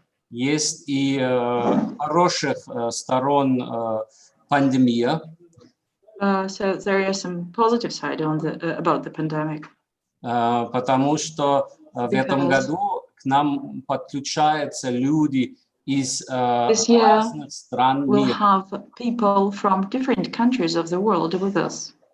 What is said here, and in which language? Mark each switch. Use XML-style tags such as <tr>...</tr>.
<ru>Есть и хороших сторон пандемии.</ru> <en>So there is some positive side on about the pandemic.</en> <ru>Потому что в этом году к нам подключаются люди из разных стран мира.</ru> <en>We'll have people from different countries of the world with us.</en>